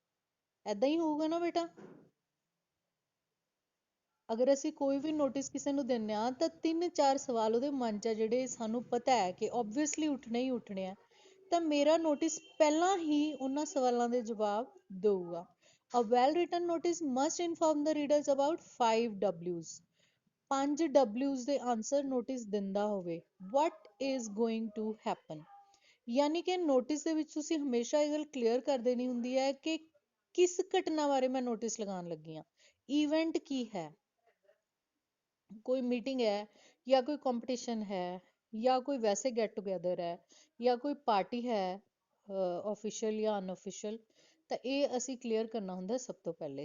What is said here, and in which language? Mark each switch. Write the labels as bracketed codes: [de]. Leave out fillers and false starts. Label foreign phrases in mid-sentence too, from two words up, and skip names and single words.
[pa] ਏਦਾਂ ਹੀ ਹੋਊਗਾ ਨਾ ਬੇਟਾ। ਅਗਰ ਅਸੀਂ ਕੋਈ ਵੀ ਨੋਟਿਸ ਕਿਸੇ ਨੂੰ ਦਿੰਦੇ ਹਾਂ ਤਾਂ 3-4 ਸਵਾਲ ਉਹਦੇ ਮਨ 'ਚ ਆ ਜਿਹੜੇ ਸਾਨੂੰ ਪਤਾ ਹੈ ਕਿ ਓਬਵੀਅਸਲੀ ਉੱਠਣੇ ਹੀ ਉੱਠਣੇ ਆ, ਤਾਂ ਮੇਰਾ ਨੋਟਿਸ ਪਹਿਲਾਂ ਹੀ ਉਹਨਾਂ ਸਵਾਲਾਂ ਦੇ ਜਵਾਬ ਦਊਗਾ। [en] A well written notice must inform the readers about 5 W's। [pa] 5 W's ਦੇ ਆਨਸਰ ਨੋਟਿਸ ਦਿੰਦਾ ਹੋਵੇ। [en] What is going to happen। [pa] ਯਾਨੀ ਕਿ ਨੋਟਿਸ ਦੇ ਵਿੱਚ ਤੁਸੀਂ ਹਮੇਸ਼ਾ ਇਹ ਗੱਲ ਕਲੀਅਰ ਕਰ ਦੇਣੀ ਹੁੰਦੀ ਹੈ ਕਿ ਕਿਸ ਘਟਨਾ ਬਾਰੇ ਮੈਂ ਨੋਟਿਸ ਲਗਾਉਣ ਲੱਗੀ ਹਾਂ, ਈਵੈਂਟ ਕੀ ਹੈ। ਕੋਈ ਮੀਟਿੰਗ ਹੈ ਜਾਂ ਕੋਈ ਕੰਪੀਟੀਸ਼ਨ ਹੈ ਜਾਂ ਕੋਈ ਵੈਸੇ [en] get together [pa] ਹੈ ਜਾਂ ਕੋਈ ਪਾਰਟੀ ਹੈ ਆਫੀਸ਼ੀਅਲ ਜਾਂ ਅਨਅਫੀਸ਼ੀਅਲ, ਤਾਂ ਇਹ ਅਸੀਂ ਕਲੀਅਰ ਕਰਨਾ ਹੁੰਦਾ ਸਭ ਤੋਂ ਪਹਿਲੇ।